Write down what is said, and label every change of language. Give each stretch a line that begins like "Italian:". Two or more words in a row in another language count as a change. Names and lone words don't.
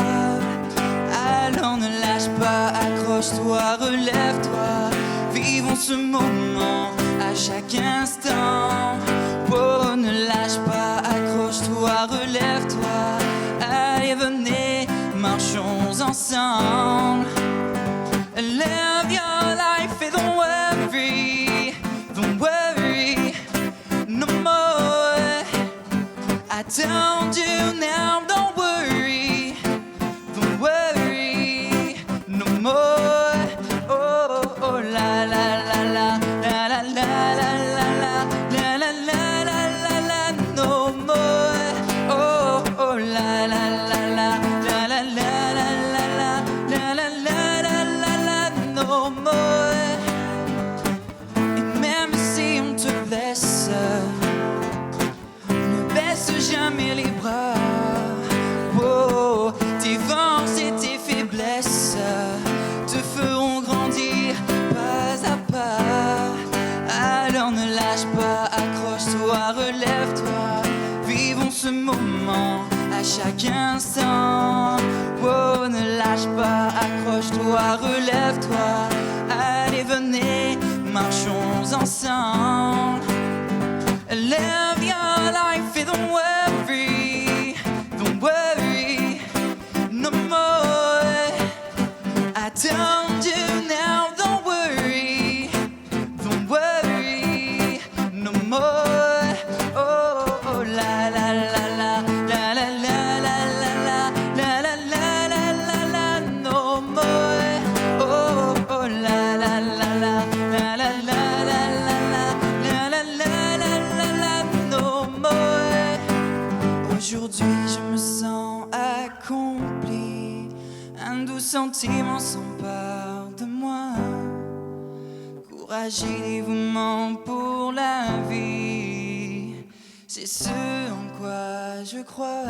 French: Alors ne lâche pas, accroche-toi, relève-toi. Vivons ce moment à chaque instant. Oh, ne lâche pas, accroche-toi, relève-toi. Allez, venez, marchons ensemble.
English: Live your life and don't worry, no more. I told you now, don't worry, no more. Oh, oh, la la la la la la la la la la la la la la la no more. Oh, oh, la la la la la la la la la la la la la la no more.
French: Et même si on te blesse, ne baisse jamais les bras. Oh, tes forces et tes faiblesses te feront grandir pas à pas. Alors ne lâche pas, accroche-toi, relève-toi. Vivons ce moment à chaque instant. Oh, ne lâche pas, accroche-toi, relève-toi. Allez, venez, marchons ensemble.
English: Live your life and don't worry, no more. I told you now, don't worry, no more. Oh, oh, la la la la la la la la la la la la la la la no more. Oh, oh, la la la la la la la la la la la la la no more.
French: Aujourd'hui je me sens accompli, un doux sentiment s'empare de moi. Courage et dévouement pour la vie, c'est ce en quoi je crois.